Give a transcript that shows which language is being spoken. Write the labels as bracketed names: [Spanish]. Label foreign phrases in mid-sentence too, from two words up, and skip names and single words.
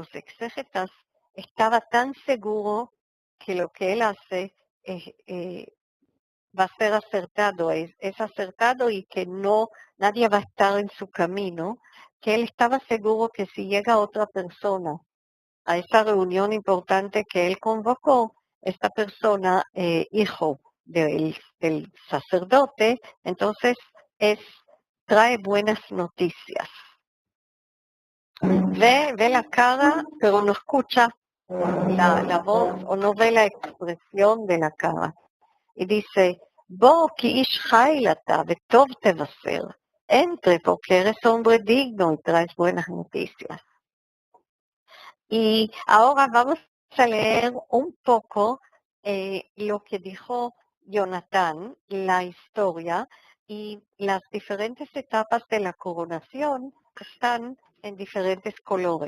[Spanish] exégetas, estaba tan seguro que lo que él hace va a ser acertado, es acertado y que nadie va a estar en su camino, que él estaba seguro que si llega otra persona a esa reunión importante que él convocó, esta persona, hijo del sacerdote, entonces trae buenas noticias. Ve la cara, pero no escucha la voz o no ve la expresión de la cara. Y dice, [Hebrew] בוא כי איש חיל אתה וטוב תבשר, [Spanish] entre porque eres hombre digno y traes buenas noticias. Y ahora vamos a leer un poco lo que dijo Jonatán, la historia y las diferentes etapas de la coronación que están en diferentes colores.